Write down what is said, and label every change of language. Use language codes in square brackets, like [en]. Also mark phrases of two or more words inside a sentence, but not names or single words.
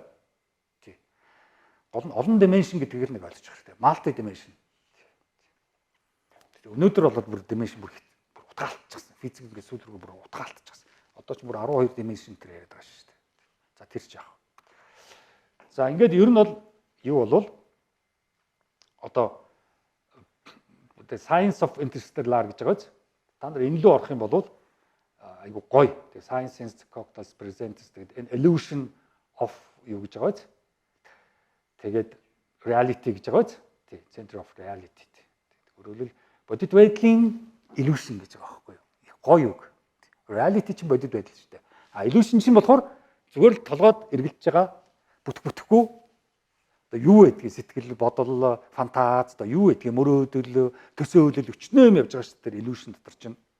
[mn] Тийм. Гол нь олон dimension гэдгийг нэг ойлгож байгаа хэрэгтэй. [en] Multi dimension. [mn] Өнөөдөр бол бүр dimension бүр утгаалтчихсан. Физик ингээд сүүл рүү бүр утгаалтчихсан. Одоо ч бүр 12 dimension тэр яриад байгаа шүү дээ. За тэр ч яах. За ингээд ер нь бол юу болвол одоо [en] the science of interstellar [mn] гэж байгааз та нар энэ лөө орох юм бол айгу гоё. [en] The science cocktails presents the illusion of [mn] юу гэж байгааз тэгээд reality гэж байгааз тий [en] center of reality. [mn] Өөрөөр бодит байдлын illusion гэж байгаа байхгүй юу? Их гоё үг. Reality чинь бодит байдал шүү дээ. Illusion чинь болохоор зүгээр л толгойд эргэлдэж байгаа бүтэхгүй одоо юу гэдгийг сэтгэл бодол фантаз одоо юу гэдгийг мөрөөдөл төсөөлөл өчнөө юм явж байгаа шүү дээ illusion дотор чинь.